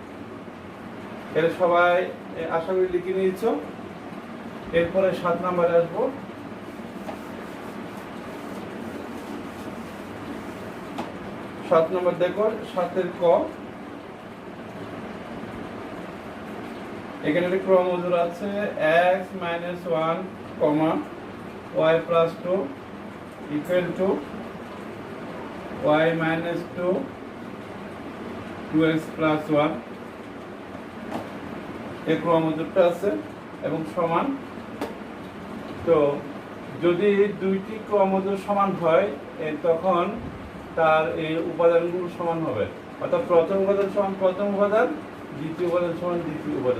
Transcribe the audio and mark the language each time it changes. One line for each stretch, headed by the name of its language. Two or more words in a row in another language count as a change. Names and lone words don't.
Bangla: এটা সবাই আশা করি লিখে নিয়েছো। এরপরে 7 নম্বরে আসবো। 7 নম্বর দেখো, 7 ক। এখানে একটা ক্রমজোড় আছে x - 1, y + 2 = y - 2 2x + 1। এই ক্রমজোড়টা আছে এবং সমান। তো যদি দুইটি ক্রমজোড় সমান হয় তখন তার এই উপাদানগুলো সমান হবে, অর্থাৎ প্রথম উপাদান সমান প্রথম উপাদান, দ্বিতীয় উপাদান সমান দ্বিতীয় উপাদান।